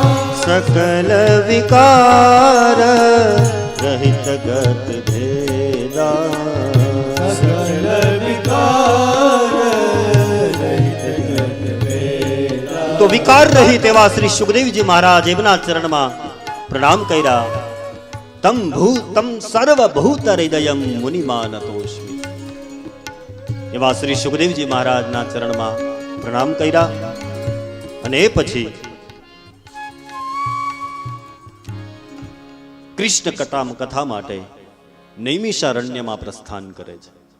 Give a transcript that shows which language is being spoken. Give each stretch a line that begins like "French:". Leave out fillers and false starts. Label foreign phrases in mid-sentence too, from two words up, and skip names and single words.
Awadhi: सकल विकार रहित गत भेदा, सकल विकार रहित गत भेदा।
Gujarati: તો વિકાર રહિત એવા શ્રી સુખદેવજી મહારાજ એમના ચરણમાં પ્રણામ કર્યા।
Sanskrit: तम भूतम सर्वभूत हृदयम मुनिमानतोस्मि,
Gujarati: એવા શ્રી સુખદેવજી મહારાજના ચરણમાં પ્રણામ કર્યા અને એ પછી કૃષ્ણ કટામ કથા માટે નૈમિષારણ્યમાં પ્રસ્થાન કરે છે।